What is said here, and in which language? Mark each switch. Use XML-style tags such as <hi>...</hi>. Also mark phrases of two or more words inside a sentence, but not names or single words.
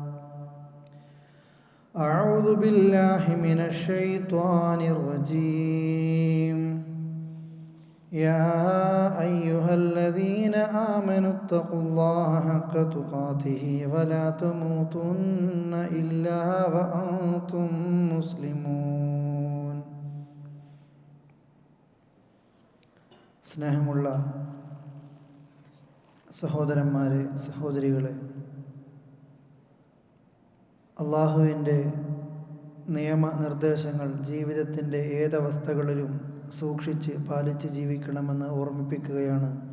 <ar>أعوذ بالله من الشيطان الرجيم. يا أيها الذين آمنوا اتقوا الله حق تقاته ولا تموتن إلا وأنتم مسلمون.</ar> <ml>സ്നേഹമുള്ള സഹോദരന്മാരെ, സഹോദരികളെ, അള്ളാഹുവിൻ്റെ നിയമനിർദ്ദേശങ്ങൾ ജീവിതത്തിൻ്റെ ഏതവസ്ഥകളിലും സൂക്ഷിച്ച് പാലിച്ച് ജീവിക്കണമെന്ന് ഓർമ്മിപ്പിക്കുകയാണ്.</ml>